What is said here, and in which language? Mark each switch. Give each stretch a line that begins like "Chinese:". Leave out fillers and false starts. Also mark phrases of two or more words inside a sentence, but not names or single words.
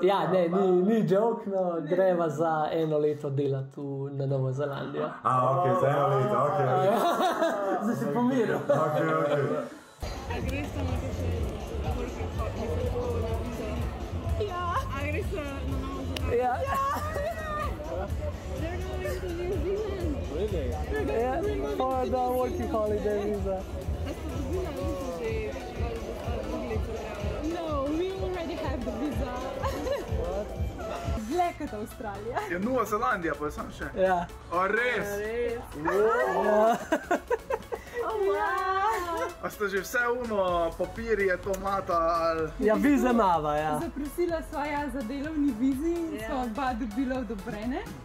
Slovenian: Ja, ne, ni joke, no, greva za 1 leto delati na Novo Zelandijo. Okej, za 1 leto, okej. Zdaj se pomiril. Okej. A greš tam nekaj Ja. A greš na Novo Zelandijo? Ja.
English: They're going to New Zealand. Really? Yeah, for the working holiday visa. No, we already have the visa.
Slovenian: Dlje kot Avstralija. Je Nova Zelandija, pa sem še. Ja. A res? A ste že vse papirje, to mata ali... Ja, viza mava, ja. Zaprosila sva ja za delovni vizi in sva oba dobila odobrene.